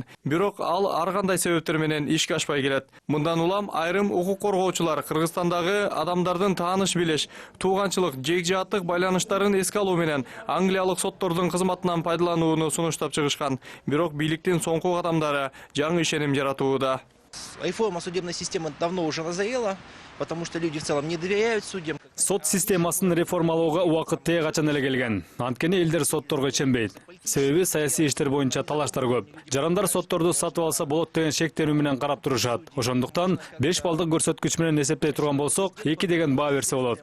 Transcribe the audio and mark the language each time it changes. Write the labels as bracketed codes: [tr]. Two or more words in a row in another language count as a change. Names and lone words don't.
[ky] Бирок ал ар кандай себептер менен ишке ашпай келет. Мындан улам айрым укук коргоочулар Кыргызстандагы адамдардын тааныш билиш, тууганчылык, жекжааттык байланыштарын эске алуу менен англиялык соттордун кызматынан пайдаланууну сунуштап чыгышкан. Бирок бийликтин соңку кадамдары жаңы ишеним жаратууда. [ru] Реформа судебной системы давно уже назрела, потому что люди в целом не доверяют судьям. [ky] Сот системасын реформалауга убакыт тээ качан эле келген. Анткени элдер сотторго ишенбейт. Себеби саясий иштер боюнча талаштар көп. Жарандар сотторду сатып алса болот деген шектенүү менен карап турушат. Ошондуктан 5 балдык көрсөткүч менен эсептей турган болсок, 2 деген баа берсе болот.